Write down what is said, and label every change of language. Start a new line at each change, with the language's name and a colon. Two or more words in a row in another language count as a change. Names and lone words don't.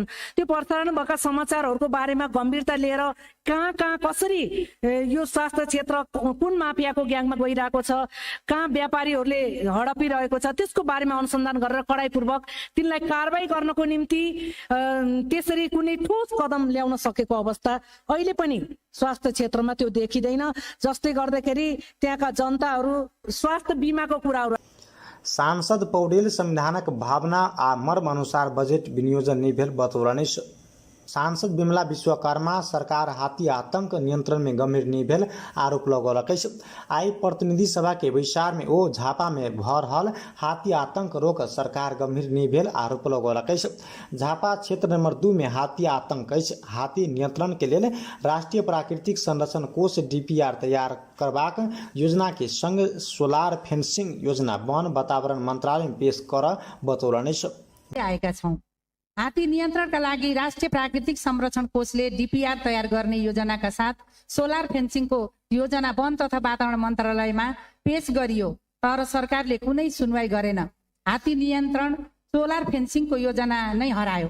Nepali: त्यो प्रसारण भएका समाचारहरूको बारेमा गम्भीरता लिएर कहाँ कसरी यो स्वास्थ्य क्षेत्र कुन माफियाको ग्याङमा गइरहेको छ, कहाँ व्यापारीहरूले हडपिरहेको छ, त्यसको बारेमा अनुसन्धान गरेर कडाइपूर्वक तिनलाई कारबाही गर्नको निम्ति त्यसरी कुनै ठोस कदम ल्याउन सकेको अवस्था अहिले पनि स्वास्थ्य क्षेत्रमा त्यो देखिँदैन। जसले गर्दाखेरि त्यहाँका जनताहरू स्वास्थ्य बिमाको कुराहरू।
Maithili: सांसद पौडेल संविधानक भावना आ मर्म अनुसार बजेट विनियोजन नहीं भेल बतौलनि। सांसद बिमला विश्वकर्मा सरकार हाथी आतंक नियंत्रण में गंभीर नहीं भेल आरोप लगौलक। आई प्रतिनिधि सभा के विचार में ओ झापा में भऽ रहल हाथी आतंक रोक सरकार गंभीर नहीं भेल आरोप लगौलक। झापा क्षेत्र नंबर 2 में हाथी आतंक हाथी नियंत्रण के लिए राष्ट्रीय प्राकृतिक संरक्षण कोष DPR तैयार करबाक योजना के संग
English: solar fencing
Maithili: योजना वन वातावरण मंत्रालय में पेश कर बतौलनि।
Nepali: आएका छौं। हात्ती नियन्त्रणका लागि राष्ट्रिय प्राकृतिक संरक्षण कोषले DPR तयार गर्ने योजनाका साथ सोलर फेन्सिङको योजना वन तथा वातावरण मन्त्रालयमा पेश गरियो, तर सरकारले कुनै सुनवाई गरेन। हात्ती नियन्त्रण सोलर फेन्सिङको योजना नै हरायो।